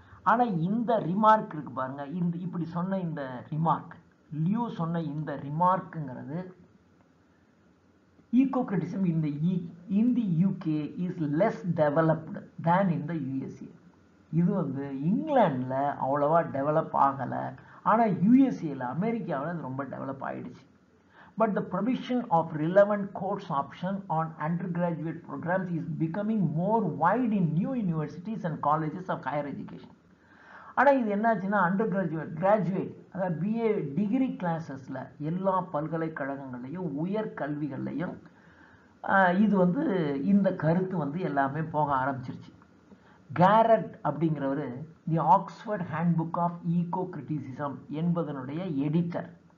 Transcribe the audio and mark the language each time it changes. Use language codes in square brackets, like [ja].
[ta] ஆனால் இந்த ரிமார்க் இருக்கு பாருங்க, இப்படி சொன்ன இந்த ரிமார்க், லியூ சொன்ன இந்த ரிமார்க்குங்கிறது ஈகோக்ரிட்டிசம் [en] in the UK is less developed than in the USA. [ta] இது இங்கிலாண்டில் அவ்வளோவா டெவலப் ஆகலை, ஆனால் யூஎஸ்ஏல, அமெரிக்காவில் அது ரொம்ப டெவலப் ஆகிடுச்சு. [en] But the provision of relevant course option on undergraduate programs is becoming more wide in new universities and colleges of higher education. [ta] ஆனால் இது என்னாச்சுன்னா, கிராஜுவேட் அதாவது பிஏ டிகிரி கிளாஸஸில் எல்லா பல்கலைக்கழகங்கள்லையும் உயர்கல்விகள்லையும் இது இந்த கருத்து எல்லாமே போக ஆரம்பிச்சிருச்சு. கேரட் அப்படிங்கிறவர் தி Oxford handbook of ego criticism என்பதனுடைய எடிட்டர்.